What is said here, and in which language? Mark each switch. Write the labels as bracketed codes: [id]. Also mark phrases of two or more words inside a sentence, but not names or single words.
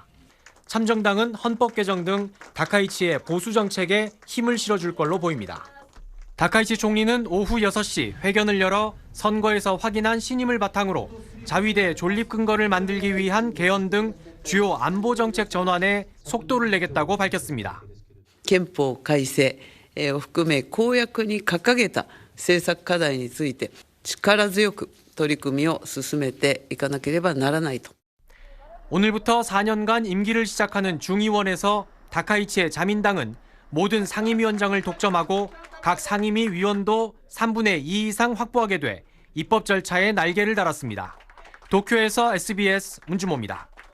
[ko] 참정당은 헌법 개정 등 다카이치의 보수 정책에 힘을 실어줄 걸로 보입니다. 다카이치 총리는 오후 6시 회견을 열어 선거에서 확인한 신임을 바탕으로 자위대 존립 근거를 만들기 위한 개헌 등 주요 안보 정책 전환에 속도를 내겠다고 밝혔습니다. [ja] 憲法改正を含め公約に掲げた政策課題について力強く取り組みを進めていかなければならないと。 [ko] 오늘부터 4년간 임기를 시작하는 중의원에서 다카이치의 자민당은 모든 상임위원장을 독점하고 각 상임위 위원도 3분의 2 이상 확보하게 돼 입법 절차에 날개를 달았습니다. 도쿄에서 SBS 문준모입니다.